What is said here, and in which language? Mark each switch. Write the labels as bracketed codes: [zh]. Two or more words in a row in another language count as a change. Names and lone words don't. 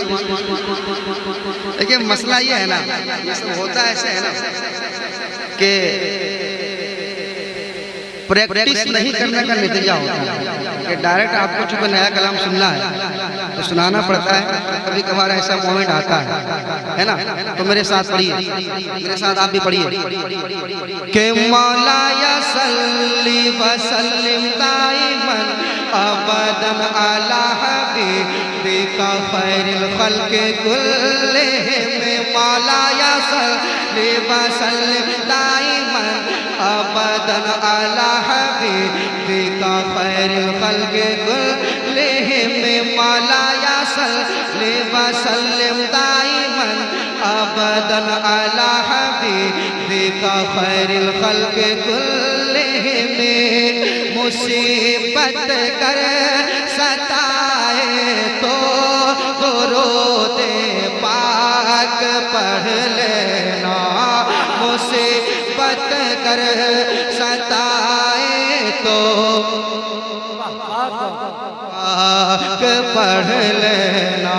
[hi] देखिए मसला ये है ना, ये सब होता ऐसे है ना कि प्रैक्टिस नहीं करने का नतीजा होता है कि डायरेक्ट आपको चूंकि नया कलाम सुनना है तो सुनाना पड़ता है, कभी कभार ऐसा मोमेंट आता है ना। तो मेरे साथ पढ़िए, मेरे साथ आप भी पढ़िए कि [ar] مولاي صلِّ وسلِّم دائمًا أبدًا على حبيبك خيرِ الخلقِ كلِّهم. مولاي صلِّ وسلِّم دائمًا أبدًا على حبيبك خيرِ الخلقِ كلِّهم. مولاي صلِّ وسلِّم دائمًا أبدًا على حبيبك خيرِ الخلقِ كلِّهم. [hi] मुसीबत कर सताए तो दुरूद पाक पढ़ लेना। मुसीबत कर सताए तो पाक पढ़ लेना।